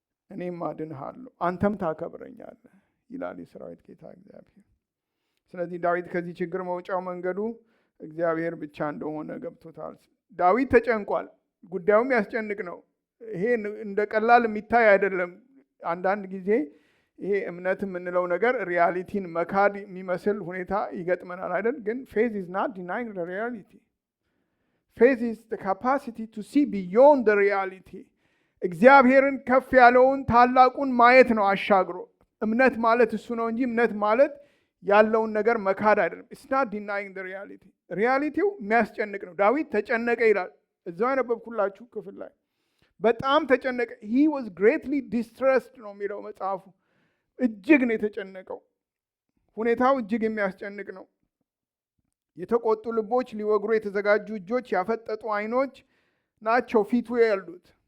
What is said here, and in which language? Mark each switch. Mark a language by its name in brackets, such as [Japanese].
[Amharic] እኔም አድንሃለሁ፣ አንተም ታከብረኛለህ ይላል የሰራዊት ጌታ እግዚአብሔር። ስለዚህ ዳዊት ከዚህ ችግር መውጫው መንገዱ እግዚአብሔር ብቻ እንደሆነ ገብቶታል። ዳዊት ተጨንቋል። ጉዳዩም ያስጨንቅ ነው። ይሄ እንደ ቀላል የሚታይ አይደለም። አንዳንድ ጊዜ ይሄ እምነት የምንለው ነገር ሪያሊቲን መካድ የሚመስል ሁኔታ ይገጥመናል አይደል? ግን [English] faith is not denying the reality. Faith is the capacity to see beyond the reality. [Amharic] እግዚአብሔርን ከፍ ያለውን ታላቁን ማየት ነው አሻግሮ። እምነት ማለት እሱ ነው እንጂ እምነት ማለት ያለውን ነገር መካድ አይደለም። [English] It's not denying the reality. [Amharic] ሪያሊቲው የሚያስጨንቅ ነው። ዳዊት ተጨነቀ ይላል። እዛው ያነበብኩላችሁ ክፍል ላይ በጣም ተጨነቀ። [English] he was greatly distressed [Amharic] ነው የሚለው መጽሐፉ። እጅግ ነው የተጨነቀው። ሁኔታው እጅግ የሚያስጨንቅ ነው። የተቆጡ ልቦች፣ ሊወግሩ የተዘጋጁ እጆች፣ ያፈጠጡ ዓይኖች ናቸው ፊቱ ያሉት።